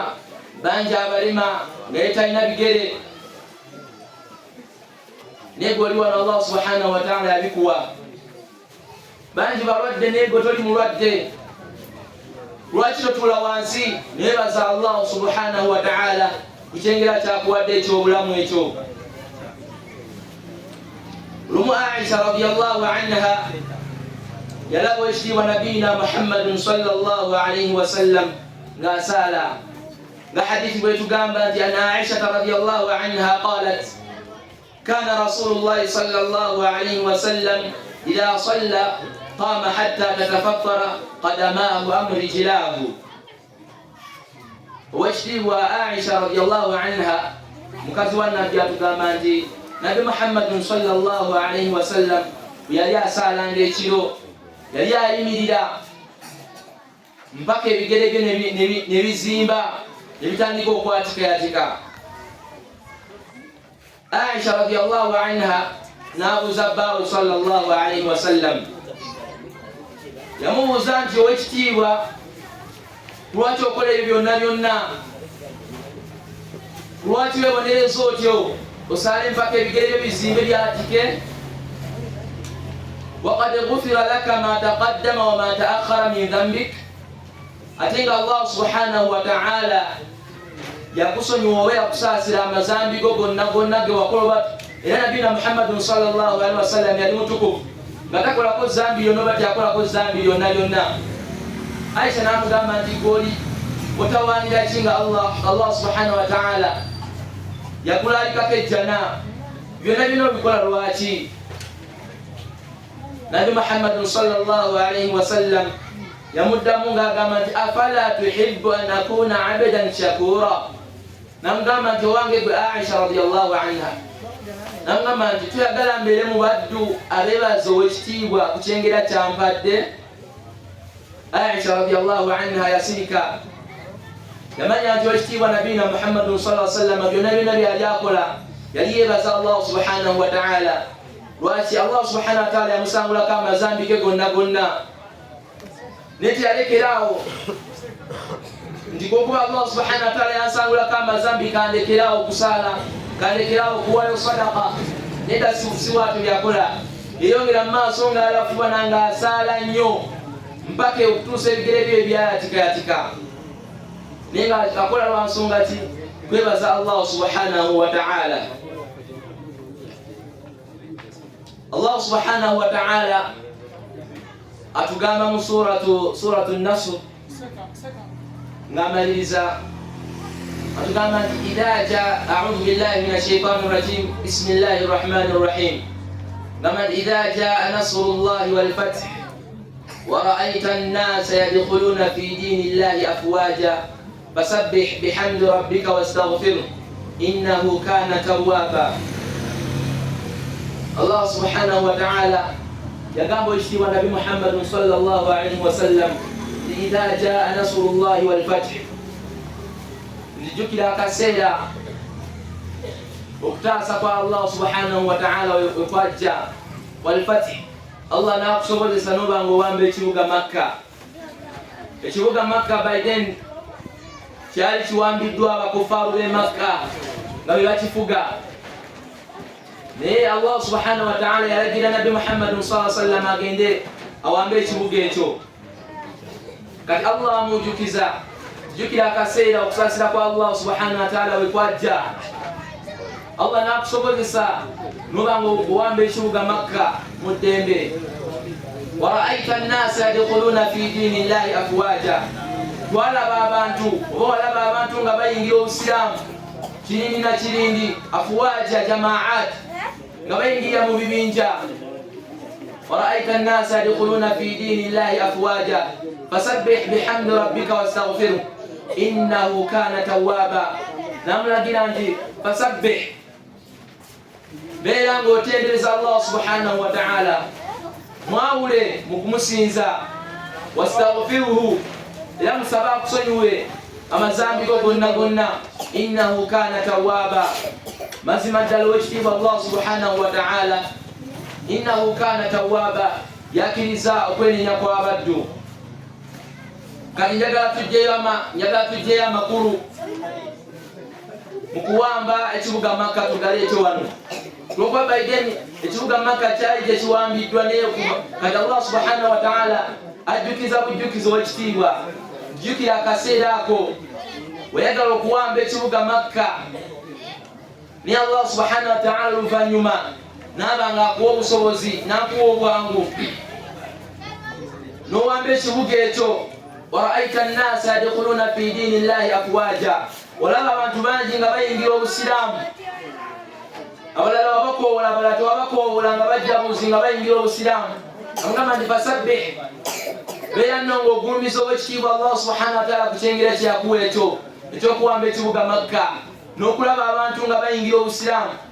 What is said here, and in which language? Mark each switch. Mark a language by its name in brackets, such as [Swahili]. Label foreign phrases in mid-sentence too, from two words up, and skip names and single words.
[Ganda] Bangi abalema nga yetalina bigere, naye gw'oli wano [Arabic] الله سبحانه وتعالى [Ganda] yabikuwa. Bangi balwadde naye gwe toli mulwadde. Lwaki totuula wansi nebaza [Arabic] الله سبحانه وتعالى [Ganda] ku kyengera kyakuwadde eky'obulamu ekyo? Lumu [Arabic] عائشة رضي الله عنها [Ganda] yalaba ekitiibwa nabiyina [Arabic] محمدٌ صلى الله عليه وسلم [Ganda] ng'asaala, nga hadithi bwetugamba nti [Arabic] أن عائشة رضي الله عنها قالت كان رسول الله صلى الله عليه وسلم إذا صلى قام حتى تتفطر قدماه أم رجلاه. [Ganda] Owekitiibwa [Arabic] عائشة رضي الله عنها [Ganda] mukazi wa nabbi atugamba nti Nabi [Arabic] محمدٌ صلى الله عليه وسلم [Ganda] yali asaalanga ekiro, yali ayimirira mpaka ebigere bye ne bizimba ne bitandika okwatikaatika. [Arabic] عائشة رضي الله عنها [Ganda] n'abuuza bbaawe [Arabic] صلى الله عليه وسلم, [Ganda] yamubuuza nti owekitiibwa, lwaki okola ebyo byonna? Lwaki weebonereza otyo osaale mpaka ebigere bye bizimbe byatike? [Arabic] وقد غفر لك ما تقدم وما تأخر من ذنبك, [Ganda] ate nga [Arabic] الله سبحانه وتعالى [Ganda] yakusonyiwa oba yakusaasira amazambi go gonna ge wakola. Era nabiyina [Arabic] محمدٌ صلى الله عليه وسلم [Ganda] yali mutukuvu nga takolako zambi yonna oba tyakolako zambi yonna. Aisha n'amugamba nti goli otawaanira ki nga [Arabic] الله سبحانه وتعالى [Ganda] yakulalikako ejjana, byonna obikola lwaki? Nabi [Arabic] محمدٌ صلى الله عليه وسلم [Ganda] yamuddamu ng'agamba nti [Arabic] أفلا تحب أن أكون عبدا شكورا. [Ganda] Namugamba nti owange gwe [Arabic] عائشة رضي الله عنها, [Ganda] namugamba nti tuyagala mbeere mu baddu abeebaza owekitiibwa ku kyengera kyampadde. [Arabic] عائشة رضي الله عنها [Ganda] yasirika, yamanya nti owekitiibwa nabiyina [Arabic] محمدٌ صلى الله عليه وسلم [Ganda] byonna byali akola yali yeebaza [Arabic] الله سبحانه وتعالى. [Ganda] Lwaki? [Arabic] الله سبحانه وتعالى [Ganda] yamusangulako amazambi ge gonna. Neti yalekeraawo nti kokuba [Arabic] الله سبحانه وتعالى [Ganda] yansangulako amazambi kandekeraawo okusaala, kandekeraawo okuwaayo sadaka, nedda siwaatu byakola. Yeyongera mu maaso ng'alafuba nangasaala nnyo mpaka okutuusa ebigere bye byayatika. Naye nga akola lwa nsonga ki? Kwebaza [Arabic] الله سبحانه وتعالى. الله سبحانه وتعالى [Ganda] atugamba mu [Arabic] سورة نصر [Ganda] ng'amaliriza, atugamba [Arabic] nti إذا جاء، أعوذ بالله من الشيطان الرجيم، بسم الله الرحمن الرحيم, ng'amba إذا جاء نصر الله والفتح ورأيت الناس يدخلون في دين الله أفواجا فسبح بحمد ربك واستغفره إنه كان توابا. الله سبحانه وتعالى [Ganda] yagamba ekitiibwa Nabi [Arabic] محمدٌ صلى الله عليه وسلم إذا جاء نصر الله والفتح, [Ganda] nijukira akaseera okutaasa kwa [Arabic] الله سبحانه وتعالى [Ganda] wekwajja [Arabic] والفتح. [Ganda] Allah nakusobozesa noba ng'owamba ekibuga Makka. Ekibuga Makka [English] by then [Ganda] kyali kiwambiddwa abakufaaru b'e Makka nga bwe bakifuga, naye [Arabic] الله سبحانه وتعالى [Ganda] yalagira Nabbi [Arabic] محمد صلى الله عليه وسلم [Ganda] agende awambe ekibuga ekyo. Kati Allah amujukiza, jukira akaseera okusaasira kwa [Arabic] الله سبحانه وتعالى [Ganda] wekwajja. Allah nakusobozesa noba ng'owamba ekibuga Makka mu ddembe. [Arabic] ورأيت الناس يدخلون في دين الله أفواجا, [Ganda] twalaba abantu oba walaba abantu nga bayingira obusiraamu kirindi na kirindi, [Arabic] أفواجا جماعات, [Ganda] nga bayingira mu bibinja. [Arabic] ورأيت الناس يدخلون في دين الله أفواجا فسبح بحمد ربك واستغفره إنه كان توابا. [Ganda] Namulagira nti fasabbih, beera ng'otendereza [Arabic] الله سبحانه وتعالى, [Ganda] mwawule mu kumusinza, wastaghfiruhu, era musaba akusonyiwe amazambi go gonna gonna, [Arabic] إنه كان توابا, [Ganda] mazima ddala ow'ekitiibwa [Arabic] الله سبحانه وتعالى, إنه كان توابا, [Ganda] yakiriza okwenenya kw'abaddu. Kati njagala tujjeyo amakulu mu kuwamba ekibuga Makka tugaleete wano. Lwokuba baiden ekibuga Makka kyali tekiwambiddwa naye kati [Arabic] الله سبحانه وتعالى [Ganda] ajjukiza bujjukiza ow'ekitiibwa. Jjukira akaseera ako weyagala okuwamba ekibuga Makka, naye [Arabic] الله سبحانه وتعالى [Ganda] oluvannyuma naaba nga akuwa obusobozi n'akuwa obwangu n'owamba ekibuga ekyo. [Arabic] ورأيت الناس يدخلون في دين الله أفواجا, [Ganda] olaba abantu bangi nga bayingira obusiraamu, abalala wabakoowola abalala tewabakoowola nga bajjabuzi nga bayingira obusiraamu. Amugamba nti fasabbih, beera nno ng'ogulumiza ow'ekitiibwa [Arabic] الله سبحانه وتعالى [Ganda] ku kyengera kyeyakuwa ekyo ekyokuwamba ekibuga Makka n'okulaba abantu nga bayingira obusiraamu.